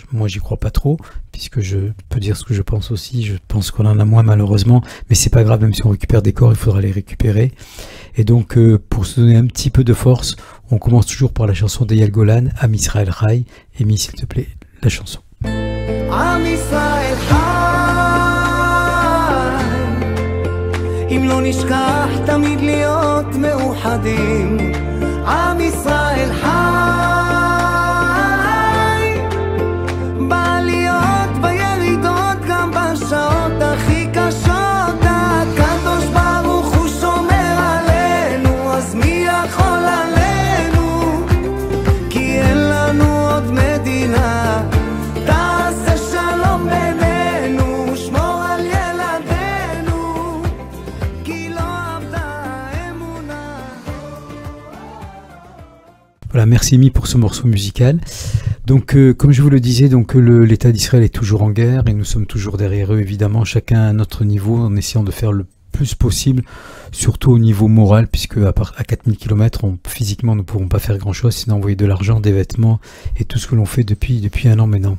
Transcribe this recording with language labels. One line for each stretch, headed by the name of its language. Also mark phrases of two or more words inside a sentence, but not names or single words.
French: Moi, j'y crois pas trop, puisque je peux dire ce que je pense aussi. Je pense qu'on en a moins malheureusement, mais c'est pas grave. Même si on récupère des corps, il faudra les récupérer. Et donc, pour se donner un petit peu de force, on commence toujours par la chanson d'Eyal Golan, Am Israël Chai. Amy, s'il te plaît, la chanson.
Hebrew: Am Israël אם לא נשכח תמיד להיות מאוחדים עם ישראל חי בעליות בירידות גם בשעות הכי קשות הקדוש ברוך הוא שומר עלינו אז מי יכול עלינו כי אין לנו עוד מדינה תעשה שלום בינינו שמור על ילדינו
French: Voilà, merci Amy pour ce morceau musical. Donc, comme je vous le disais, donc l'État d'Israël est toujours en guerre et nous sommes toujours derrière eux, évidemment, chacun à notre niveau, en essayant de faire le plus possible, surtout au niveau moral, puisque à 4000 km, physiquement, nous ne pourrons pas faire grand-chose, sinon envoyer de l'argent, des vêtements et tout ce que l'on fait depuis un an maintenant.